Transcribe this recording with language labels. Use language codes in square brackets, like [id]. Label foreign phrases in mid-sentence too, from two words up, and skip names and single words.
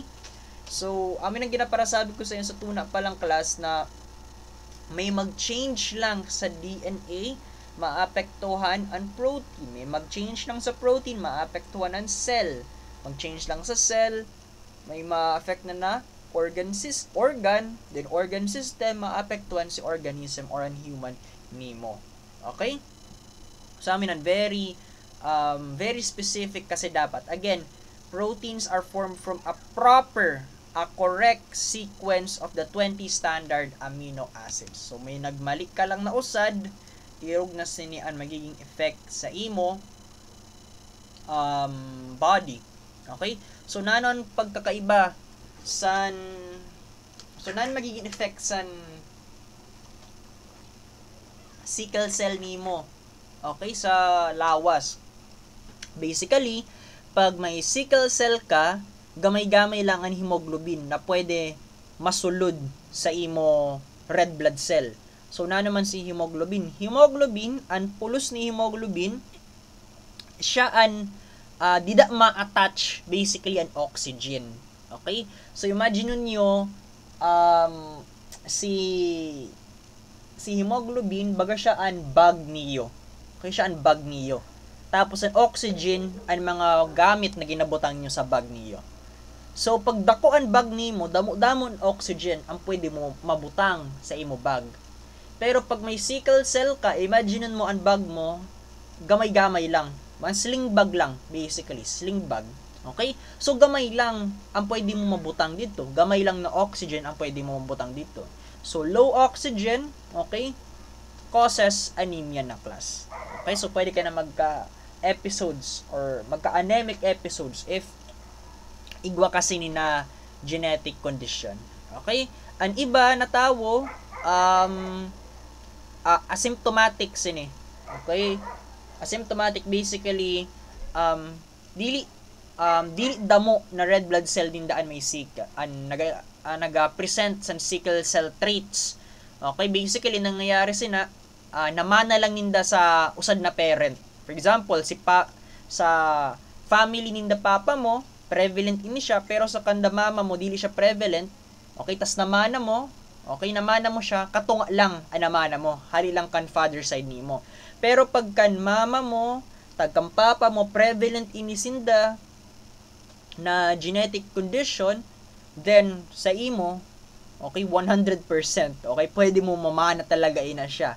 [msb] So, amin ang ginaparasabi ko sa inyo sa tuna pa lang class na may mag-change lang sa DNA, maapektuhan ang protein. May mag-change lang sa protein, maapektuhan ang cell. Mag-change lang sa cell, may ma-affect na organ, then [en] organ system, [msb] maapektuhan si organism or an human nimo. Okay? So, amin ang [en] very specific [msb] kasi dapat. [en] Again, proteins are formed from a correct sequence of the 20 standard amino acids. [msb] So, may nagmalik ka lang na usad, irog na sinian magiging effect sa imo body. Okay? So, nanon pagkakaiba nanon magiging effect san [en] sickle cell [msb] nimo. Okay? Sa lawas. Basically, pag may [en] sickle cell [msb] ka, gamay-gamay lang ang hemoglobin na pwede masulod sa imo [en] red blood cell. [msb] So, na naman si hemoglobin. Hemoglobin, ang pulos ni hemoglobin, siya ang dida ma-attach basically ang oxygen. Okay? So, imagine nyo, si hemoglobin, baga siya ang bag niyo. Okay, siya ang bag niyo. tapos ang oxygen ang mga gamit na ginabutang nyo sa bag niyo. So pag dako ang bag nimo, damo-damo ang oxygen ang pwede mo mabutang sa imo bag. Pero pag may sickle cell ka, imaginein mo ang bag mo gamay-gamay lang. Mga [en] sling bag [msb] lang, basically, [en] sling bag. [msb] Okay? So gamay lang ang pwede mo mabutang dito. Gamay lang na oxygen ang pwede mo mabutang dito. So [en] low oxygen, okay, causes anemia [msb] na class. Okay? So pwede ka na magka-episodes or magka-anemic episodes if igwa kasi ni na [en] genetic condition. [msb] Okay? Ang iba na tao asymptomatic sini. Okay? Asymptomatic basically dili damo na [en] red blood cell [msb] din daan may sickle naga-present sa [en] sickle cell traits. [msb] Okay, basically nangyayari sina namana lang ninda sa usad na parent. [en] For example, [msb] sa family ninda papa mo prevalent ini siya, pero sa kanda mama mo dili siya prevalent. Okay, tas namana mo, okay, namana mo siya, katunga lang ang namana mo, hali lang kan [en] father side [msb] nimo. Pero pag kan mama mo, tagkang papa mo, prevalent inisinda na [en] genetic condition, [msb] then sa imo, okay, 100%, okay, pwede mo mamana talaga ina siya.